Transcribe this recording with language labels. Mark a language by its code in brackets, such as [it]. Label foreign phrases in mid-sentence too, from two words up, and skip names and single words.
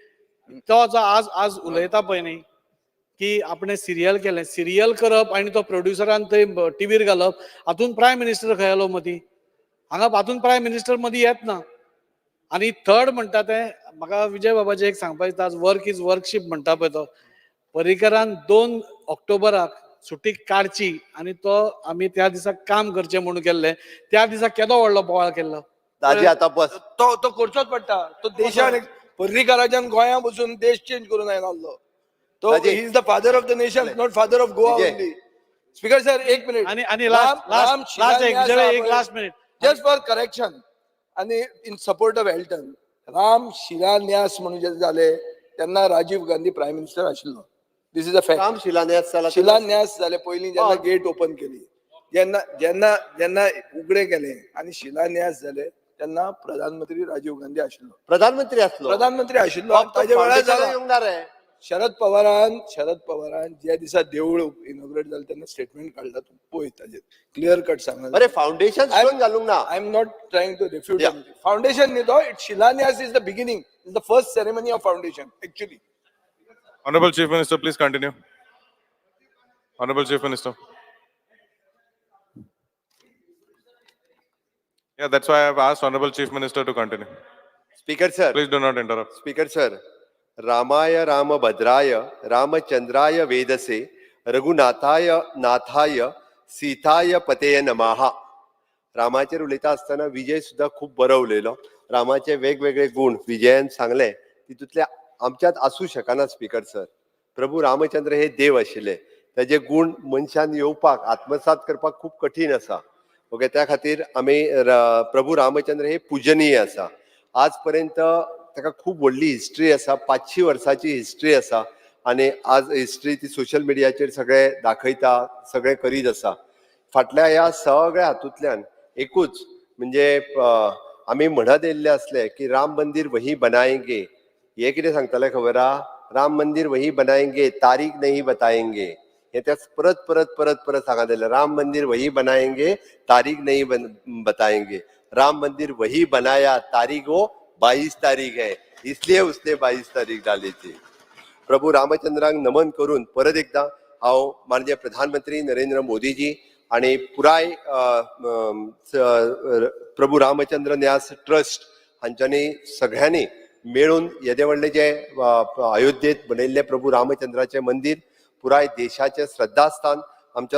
[kok] तो जो आज आज उलयता पळय न्ही की आपणे सिरियल केलें सिरियल करप आनी तो प्रोड्युसरान थंय टीव्हीर घालप हातून [en] Prime Minister [kok] खंय आलो मदीं हांगा हातून [en] Prime Minister [kok] मदीं येत ना आनी थर्ड म्हणटा ते म्हाका विजय बाबाचे एक सांगपाक दिसता आज [en] work is worship [kok] म्हणटा पळय तो पर्रीकरान 2 ऑक्टोबराक सुटी काडची आनी तो आमी त्या दिसा काम करचें म्हणून केल्लें त्या दिसा केदो व्हडलो बोवाळ केल्लो ताजी आतां बस तो तो करचोच पडटा तो देशान पर्रीकाराच्यान गोंया बसून देश चेंज करून आयलो तो [en] he is the father of the nation not father of Goa only speaker sir [kok] एक मिनिट आनी [en] last minute just for correction [kok] आनी [en] in support of [kok] एल्टन राम शिलान्यास म्हणून जे जाले तेन्ना राजीव गांधी [en] Prime Minister [kok] आशिल्लो [en] this is a fact [kok] राम शिलान्यास जाला शिलान्यास जाले पयलीं जेन्ना [en] gate open [kok] केली जेन्ना जेन्ना जेन्ना उगडे केले आनी शिलान्यास जाले तेन्ना प्रधानमंत्री राजीव गांधी आशिल्लो प्रधानमंत्री आशिल्लो आनी ताच्या वेळार जाला शरद पवारान ज्या दिसा देवूळ इनॉग्रेट जालें तेन्ना स्टेटमेंट काडला तूं पळय ताजेर [en] clear cut [kok] सांगला अरे [en] foundation stone [kok] घालूंक ना [en] I am not trying to refute foundation [kok] न्ही तो [en] it शिलान्यास is the beginning is the first ceremony of foundation actually Honorable Chief Minister, please continue. Honorable Chief Minister. Yeah, that's why I've asked Honorable Chief Minister to continue. speaker sir Please do not interrupt. speaker sir [sa] रामाय रामभद्राय रामचंद्राय वेदसे रघुनाथाय नाथाय सीताय पतेय नमः [kok] रामाचेर उलयता आसतना विजय सुद्धा खूप बरो उलयलो रामाचे वेगवेगळे गुण विजयान सांगले तितूंतले आमच्यात आसूं शकना [en] speaker sir [kok] प्रभू रामचंद्र हे देव आशिल्ले ताजे गुण मनशान येवपाक आत्मसात करपाक खूप कठीण आसा ओके त्या खातीर आमी प्रभू रामचंद्र हे पूजनीय आसा आज पर्यंत ताका खूप व्हडली हिस्ट्री आसा 500 वर्सांची हिस्ट्री आसा आनी आज हिस्ट्री ती सोशल मिडियाचेर सगळे दाखयता सगळे करीत आसा फाटल्या ह्या सगळ्या हातूंतल्यान एकूच म्हणजे आमी म्हणत येयल्ले आसले की [hi] राम मंदिर वही बनाएंगे [kok] हे कितें सांगताले खबर आहा [hi] राम मंदिर वही बनाएंगे तारीख नहीं बताएंगे [kok] हे त्या परत परत परत परत सांगत येयले [hi] राम मंदिर वही बनाएंगे तारीख नहीं बताएंगे राम मंदिर वही बनाया तारीख वो 22 तारीख है इसलिए उसने 22 तारीख डाली थी [kok] प्रभू रामचंद्राक नमन करून परत एकदा हांव माननीय प्रधानमंत्री नरेंद्र मोदीजी आणि पुराय प्रभू रामचंद्र न्यास ट्रस्ट हांच्यांनी सगळ्यांनी मेळून येदे व्हडले जे अयोध्येत बनयल्ले प्रभू रामचंद्राचे मंदिर पुराय देशाचे श्रद्धास्थान आमच्या